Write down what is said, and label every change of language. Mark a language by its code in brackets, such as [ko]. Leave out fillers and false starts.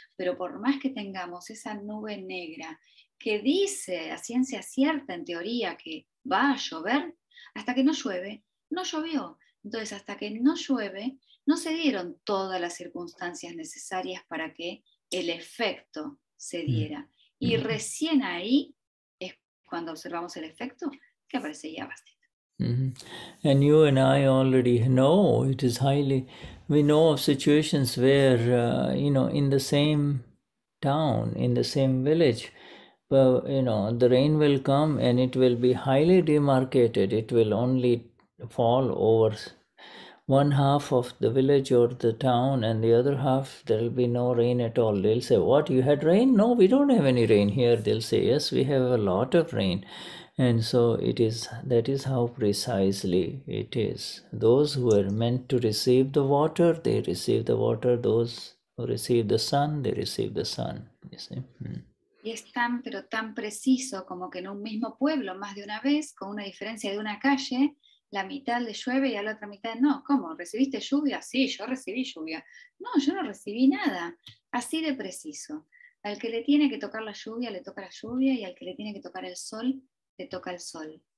[es] Pero por más que tengamos esa nube negra que dice a ciencia cierta, en teoría, que va a llover, hasta que no llueve, no llovió. Entonces, hasta que no llueve, no se dieron todas las circunstancias necesarias para que el efecto se diera. Y recién ahí es cuando observamos el efecto que aparece Vyavasthit. [en] And you and I already know it is highly, we know of situations where, in the same town, in the same village, the rain will come and it will be highly demarcated. It will only fall over one half of the village or the town, and the other half there will be no rain at all. They'll say, what, you had rain? No, we don't have any rain here. They'll say, yes, we have a lot of rain. And so that is how precisely it is. Those who are meant to receive the water, they receive the water. Those who receive the sun, they receive the sun. You see? [es] Y es tan, pero tan preciso como que en un mismo pueblo, más de una vez, con una diferencia de una calle, la mitad le llueve y a la otra mitad no. ¿Cómo? ¿Recibiste lluvia? Sí, yo recibí lluvia. No, yo no recibí nada. Así de preciso. Al que le tiene que tocar la lluvia, le toca la lluvia, y al que le tiene que tocar el sol, le toca el sol.